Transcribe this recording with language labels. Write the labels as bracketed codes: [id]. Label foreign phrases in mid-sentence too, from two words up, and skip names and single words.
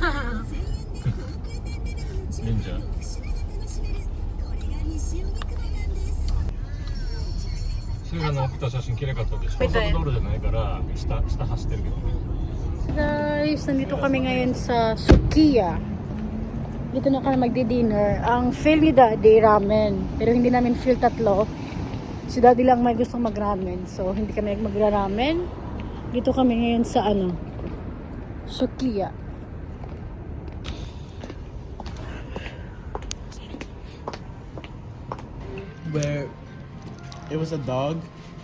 [ja] レンジャーそれが送った写真綺麗かったんで高速道路じゃないから下走ってるけどね [tl] Guys, nandito kami ngayon sa Sukiya. Dito na kami magdi-dinner. Ang feel ni Daddy, ramen. Pero hindi namin feel tatlo. Si Daddy lang may gustong mag-ramen. So, hindi kami magra-ramen. Dito kami ngayon sa Sukiya. [en] Where it was a dog